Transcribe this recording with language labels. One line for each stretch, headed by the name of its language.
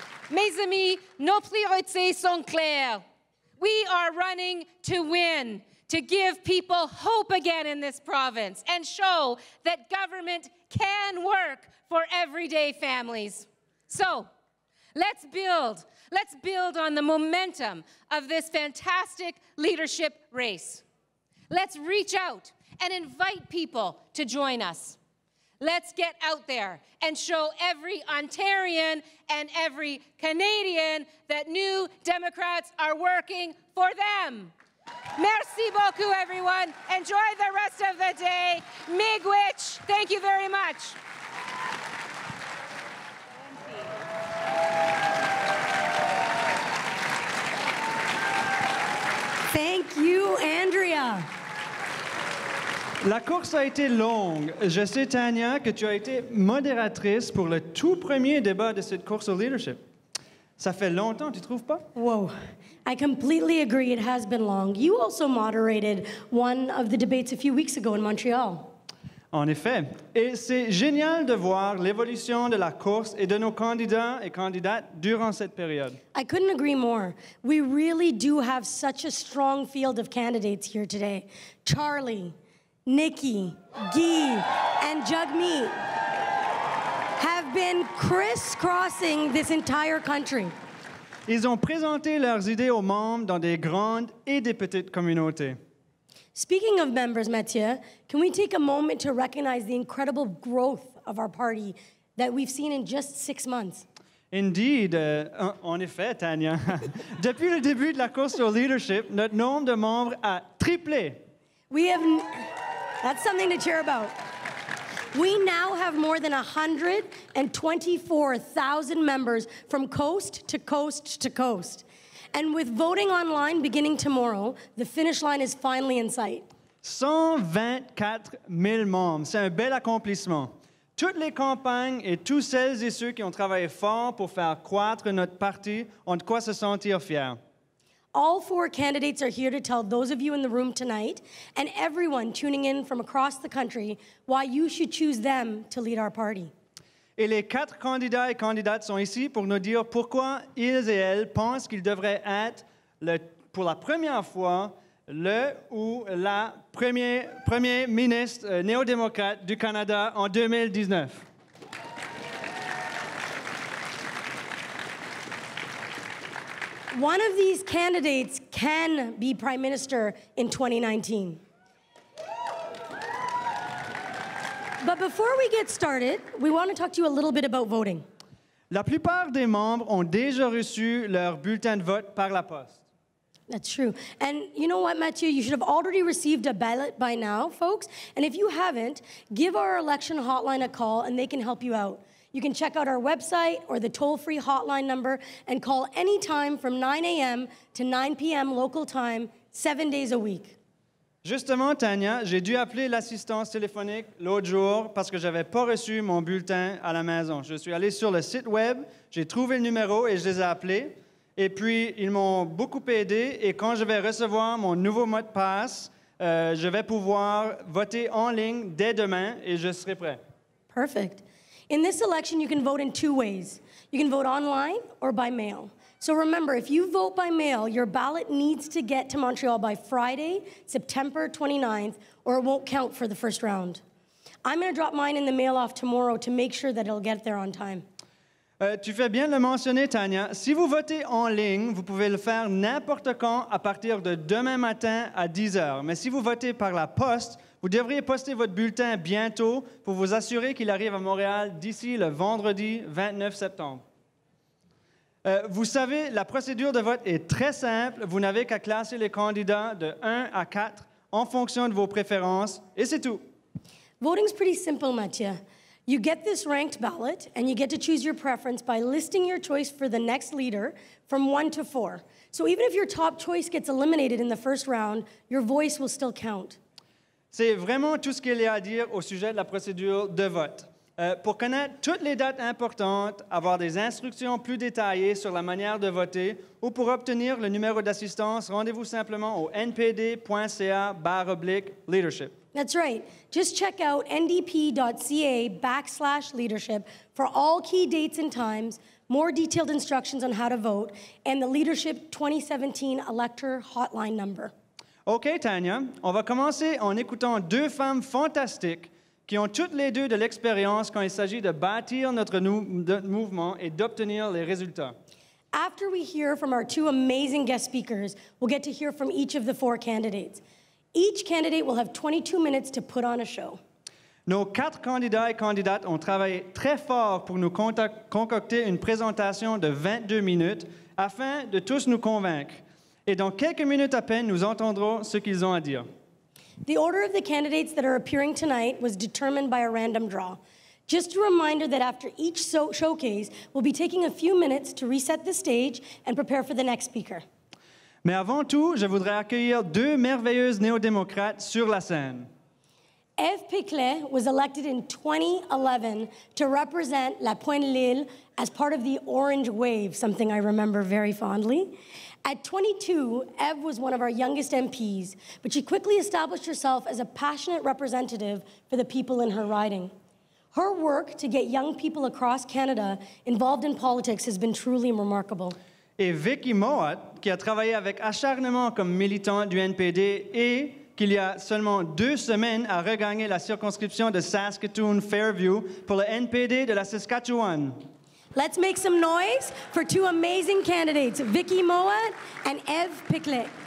French: Mes amis, nos priorités sont claires.
English: We are running to win, to give people hope again in this province and show that government can work for everyday families. So, let's build on the momentum of this fantastic leadership race. Let's reach out and invite people to join us. Let's get out there and show every Ontarian and every Canadian that New Democrats are working for them.
French: Merci beaucoup,
English: everyone. Enjoy the rest of the day. Miigwech. Thank you very much. Thank you, Andrea.
French: La course a été longue. Je sais, Tanya, que tu as été modératrice pour le tout premier débat de cette course au leadership. Ça fait longtemps, tu trouves pas?
English: Whoa, I completely agree. It has been long. You also moderated one of the debates a few weeks ago in Montreal.
French: En effet. Et c'est génial de voir l'évolution de la course et de nos candidats et candidates durant cette période.
English: I couldn't agree more. We really do have such a strong field of candidates here today. Charlie, Nikki, Guy, and Jagmeet have been crisscrossing this entire country.
French: Ils ont présenté leurs idées aux membres dans des grandes et des petites communautés.
English: Speaking of members, Mathieu, can we take a moment to recognize the incredible growth of our party that we've seen in just 6 months? Indeed,
French: en effet, Tanya. Depuis le début de la course au leadership, notre nombre de membres a triplé.
English: That's something to cheer about. We now have more than 124,000 members from coast to coast to coast. And with voting online beginning tomorrow, the finish line is finally in sight.
French: 124 000 membres, c'est un bel accomplissement. Toutes les campagnes et tous celles et ceux qui ont travaillé fort pour faire croître notre parti ont de quoi se sentir fiers.
English: All 4 candidates are here to tell those of you in the room tonight and everyone tuning in from across the country why you should choose them to lead our party.
French: Et les 4 candidats et candidates sont ici pour nous dire pourquoi ils et elles pensent qu'ils devraient être, pour la première fois, le ou la premier ministre néo-démocrate du Canada en 2019.
English: One of these candidates can be Prime Minister in 2019. But before we get started, we want to talk to you a little bit about voting.
French: La plupart des membres ont déjà reçu leur bulletin de vote par la poste.
English: That's true. And you know what, Mathieu? You should have already received a ballot by now, folks. And if you haven't, give our election hotline a call and they can help you out. You can check out our website or the toll-free hotline number and call anytime from 9 a.m. to 9 p.m. local time, 7 days a week.
French: Justement, Tania, j'ai dû appeler l'assistance téléphonique l'autre jour parce que je n'avais pas reçu mon bulletin à la maison. Je suis allé sur le site web, j'ai trouvé le numéro et je les ai appelés. Et puis, ils m'ont beaucoup aidé. Et quand je vais recevoir mon nouveau mot de passe, je vais pouvoir voter en ligne dès demain et je serai prêt.
English: Perfect. In this election, you can vote in 2 ways. You can vote online or by mail. So remember, if you vote by mail, your ballot needs to get to Montreal by Friday, September 29th, or it won't count for the first round. I'm going to drop mine in the mail off tomorrow to make sure that it'll get there on time.
French: Tu fais bien de le mentionner, Tania. Si vous votez en ligne, vous pouvez le faire n'importe quand à partir de demain matin à 10 heures. Mais si vous votez par la poste, vous devriez poster votre bulletin bientôt pour vous assurer qu'il arrive à Montréal d'ici le vendredi 29 septembre. Vous savez, la procédure de vote est très simple. Vous n'avez qu'à classer les candidats de 1 à 4 en fonction de vos préférences, et c'est tout.
English: Voting's pretty simple, Mathieu. You get this ranked ballot, and you get to choose your preference by listing your choice for the next leader from 1 to 4. So even if your top choice gets eliminated in the first round, your voice will still count.
French: C'est vraiment tout ce qu'il y a à dire au sujet de la procédure de vote. Pour connaître toutes les dates importantes, avoir des instructions plus détaillées sur la manière de voter ou pour obtenir le numéro d'assistance, rendez-vous simplement au npd.ca/leadership.
English: That's right. Just check out ndp.ca/leadership for all key dates and times, more detailed instructions on how to vote, and the Leadership 2017 elector hotline number.
French: OK, Tania, on va commencer en écoutant 2 femmes fantastiques qui ont toutes les 2 de l'expérience quand il s'agit de bâtir notre mouvement et d'obtenir les résultats.
English: After we hear from our 2 amazing guest speakers, we'll get to hear from each of the 4 candidates. Each candidate will have 22 minutes to put on a show.
French: Nos 4 candidats et candidates ont travaillé très fort pour nous concocter une présentation de 22 minutes afin de tous nous convaincre. Et dans quelques minutes à peine, nous entendrons ce qu'ils ont à dire.
English: The order of the candidates that are appearing tonight was determined by a random draw. Just a reminder that after each showcase, we'll be taking a few minutes to reset the stage and prepare for the next speaker.
French: Mais avant tout, je voudrais accueillir 2 merveilleuses néo-démocrates sur la scène.
English: Eve Piclet was elected in 2011 to represent La Pointe-l'Île as part of the Orange Wave, something I remember very fondly. At 22, Eve was one of our youngest MPs, but she quickly established herself as a passionate representative for the people in her riding. Her work to get young people across Canada involved in politics has been truly remarkable.
French: Et Vicky Mowat, qui a travaillé avec acharnement comme militant du NPD et qu'il y a seulement 2 semaines a regagné la circonscription de Saskatoon-Fairview pour le NPD de la Saskatchewan.
English: Let's make some noise for 2 amazing candidates, Vicky Mowat and Eve Piclet.